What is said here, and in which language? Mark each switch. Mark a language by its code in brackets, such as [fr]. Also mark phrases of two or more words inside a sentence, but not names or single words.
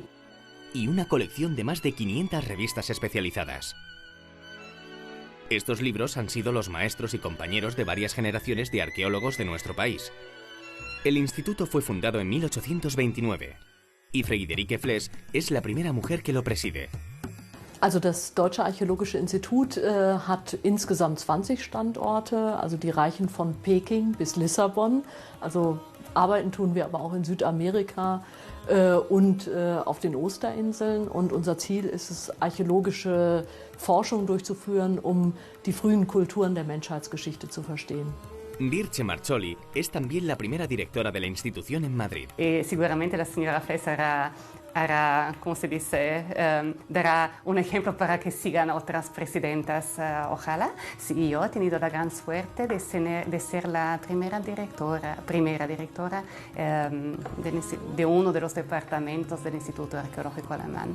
[es] Y una colección de más de 500 revistas especializadas. Estos libros han sido los maestros y compañeros de varias generaciones de arqueólogos de nuestro país. El instituto fue fundado en 1829 y Friederike Flesch es la primera mujer que lo preside. [de] Also das Deutsche Archäologische Institut hat insgesamt 20 Standorte, also die reichen von Peking bis Lissabon. Also arbeiten tun wir aber auch in Südamerika und auf den Osterinseln. Und unser Ziel ist es, archäologische Forschung durchzuführen, um die frühen Kulturen der Menschheitsgeschichte zu verstehen. [es] Dirce Marcholi es también la primera directora de la institución en Madrid. [it] Sicuramente la signora [es] Flesch como se dice, dará un ejemplo para que sigan otras presidentas, ojalá. Sí, yo he tenido la gran suerte de ser la primera directora de uno de los departamentos del Instituto Arqueológico Alemán.